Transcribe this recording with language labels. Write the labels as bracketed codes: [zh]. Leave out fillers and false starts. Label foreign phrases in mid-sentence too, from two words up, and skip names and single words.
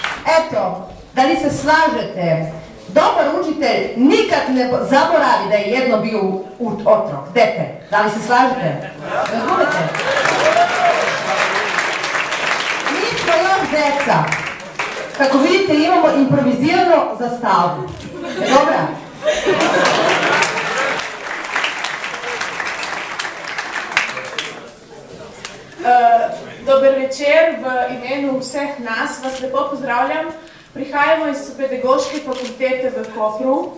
[sr] Eto, da li se slažete, dobar učitelj nikad ne zaboravi da je jedno bio otrok, dete. Da li se slažete? Razumete? Mi smo još deca. Kako vidite, imamo improvizirano zastavu. Dobra? [sl] Dober večer, v imenu vseh nas vas lepo pozdravljam. Prihajamo iz Pedagoške fakultete v Kopru.